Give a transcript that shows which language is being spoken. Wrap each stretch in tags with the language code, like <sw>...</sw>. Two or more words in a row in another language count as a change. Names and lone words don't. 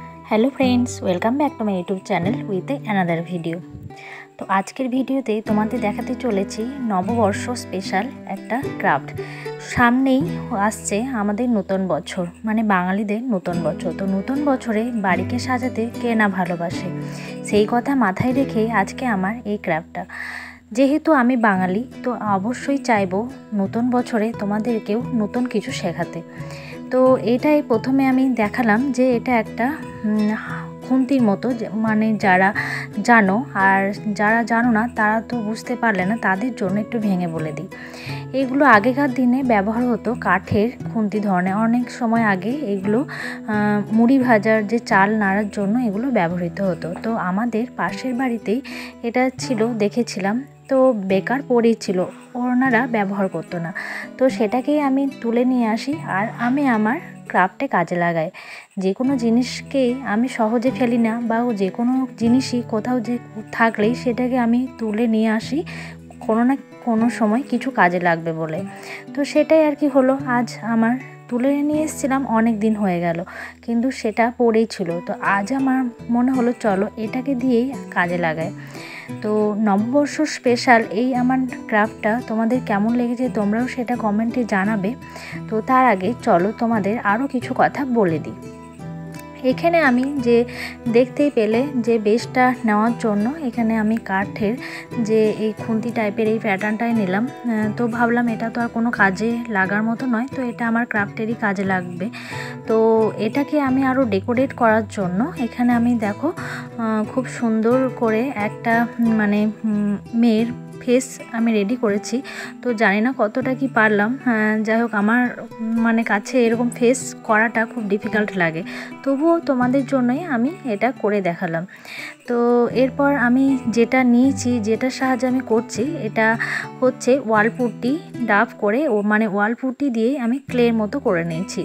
<en>Hello friends, welcome back to my YouTube channel with another video.</en> <bn>তো আজকের ভিডিওতে তোমাদের দেখাতে চলেছি নববর্ষ স্পেশাল এক ক্রাফট। সামনেই আসছে আমাদের নতুন বছর, মানে বাঙালিদের নতুন বছর। তো নতুন বছরে বাড়িকে সাজাতে কে না ভালোবাসে, সেই কথা মাথায় রেখে আজকে আমার এই ক্রাফটটা। যেহেতু আমি বাঙালি তো অবশ্যই চাইবো নতুন বছরে তোমাদেরকেও নতুন কিছু শেখাতে। তো এটাই প্রথমে আমি দেখালাম যে এটা একটা খুন্তির মতো, মানে যারা জানো আর যারা জানো না তারা তো বুঝতে পারলে না, তাদের জন্য একটু ভেঙে বলে দিই। এগুলো আগেকার দিনে ব্যবহার হতো কাঠের খুন্তি ধরনের। অনেক সময় আগে এগুলো মুড়ি ভাজার যে চাল নাড়ার জন্য এগুলো ব্যবহৃত হতো। তো আমাদের পাশের বাড়িতেই এটা ছিলো, দেখেছিলাম। তো বেকার পড়েই ছিলো, ওনারা ব্যবহার করতো না। তো সেটাকেই আমি তুলে নিয়ে আসি আর আমি আমার ক্রাফটে কাজে লাগাই। যে কোনো জিনিসকেই আমি সহজে ফেলি না, বা যে কোনো জিনিসই কোথাও যে থাকলেই সেটাকে আমি তুলে নিয়ে আসি কোনো না কোনো সময় কিছু কাজে লাগবে বলে। তো সেটাই আর কি হলো, আজ আমার তুলে নিয়ে এসেছিলাম, অনেক দিন হয়ে গেল কিন্তু সেটা পড়েই ছিলো। তো আজ আমার মনে হলো চলো এটাকে দিয়েই কাজে লাগাই। তো নববর্ষ স্পেশাল এই আমার ক্রাফটটা তোমাদের কেমন লেগেছে তোমরাও সেটা কমেন্টে জানাবে। তো তার আগে চলো তোমাদের আরও কিছু কথা বলে দিই। এখানে আমি যে দেখতেই পেলে যে বেসটা নেওয়ার জন্য এখানে আমি কাঠের যে এই খুন্তি টাইপের এই প্যাটার্নটাই নিলাম। তো ভাবলাম এটা তো আর কোনো কাজে লাগার মতো নয়, তো এটা আমার ক্রাফটেরই কাজে লাগবে। তো এটাকে আমি আরও ডেকোরেট করার জন্য এখানে আমি দেখো খুব সুন্দর করে একটা মানে মেয়ের ফেস আমি রেডি করেছি। তো জানি না কতটা কি পারলাম, যাই হোক আমার মানে কাছে এরকম फेस করাটা খুব ডিফিকাল্ট লাগে, তবুও তোমাদের জন্যই আমি এটা করে দেখালাম। তো এরপর আমি যেটা নিয়েছি, যেটার সাহায্যে আমি করছি, এটা হচ্ছে ওয়াল পুট্টি ডাব করে ও মানে ওয়াল পুট্টি দিয়ে আমি ক্লের মতো করে নিয়েছি।</bn>